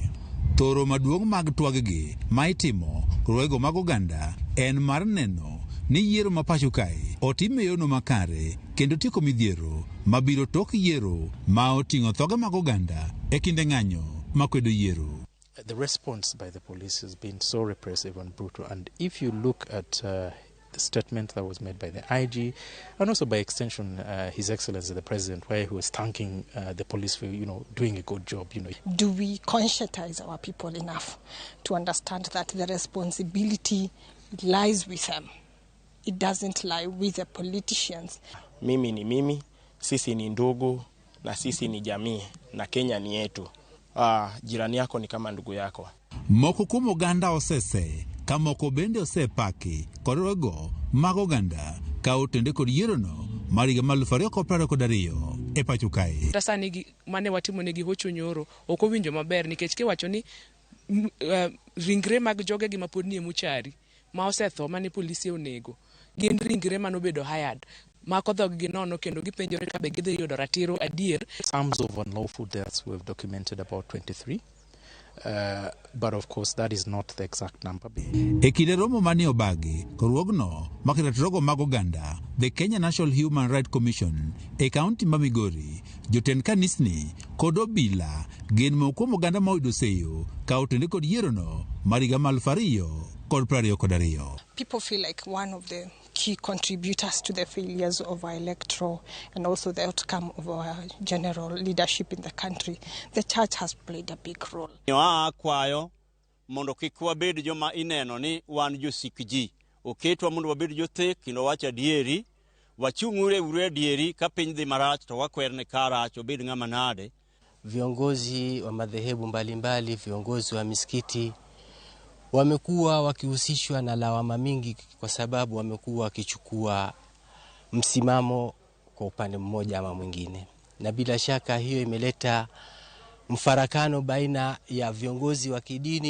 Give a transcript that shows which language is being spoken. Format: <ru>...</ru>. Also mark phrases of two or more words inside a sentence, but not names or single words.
<luo>Thoro maduong' mag twaggi ma itimo rwego mag oganda en mar neno ni yiero ma pacho kae otim e yono makare kendo tieko midhiero mabiro tok yiero ma oting'o thoge mag oganda e kinde ng'anyo makwedo yiero.</luo> <en>The response by the police has been so repressive and brutal, and if you look at the statement that was made by the IG and also by extension His Excellency the President, where he was thanking the police for doing a good job. Do we conscientize our people enough to understand that the responsibility lies with them? It doesn't lie with the politicians.</en> <sw>Mimi ni mimi, sisi ni ndugu na sisi ni jamii na Kenya ni yetu. Jirani yako ni kama ndugu yako.</sw> <luo>Moko kuom oganda osese ka moko bende osepaki kod rwego mag oganda ka otende kod yierono mar higa mar 2022 e pacho kae. Tasani mane watimo negi hocho nyoro ok owinjo maber nikech kiwacho ni ringre mag joge gi mapod nie muchari ma osetho mane polisi onego gin ringre manobedo hired mako dhog gi nono kendo gipenjore ka be gidhi yudo ratiro adier.</luo> <en>Sums of unlawful deaths we've documented about 23. But of course that is not the exact number.</en> <luo>E kinde romo mane obagi korwogno makiratrogo mag oganda,</luo> <en>the Kenya National Human Rights Commission</en> <luo>e kaunti ma Migori, jotend kanisni kod obila gin moko kuom oganda ma oyudo seyo ka otende kod yierono mar higa mar 2022.</luo> <en>People feel like one of the key contributors to the failures of our electoral and also the outcome of our general leadership in the country. The church has played a big role.</en> <luo>Kwayo mondo kik wabed joma ineno ni wan josik ji. Oketwa mondo wabed jothek kendo wacha dieri, wachung'ure ure dieri ka piny dhi marach to wakwerne karach obed ng'ama nade.</luo> <sw>Viongozi wa madhehebu mbalimbali, viongozi wa misikiti wamekuwa wakihusishwa na lawama mingi kwa sababu wamekuwa wakichukua msimamo kwa upande mmoja ama mwingine, na bila shaka hiyo imeleta mfarakano baina ya viongozi wa kidini.</sw>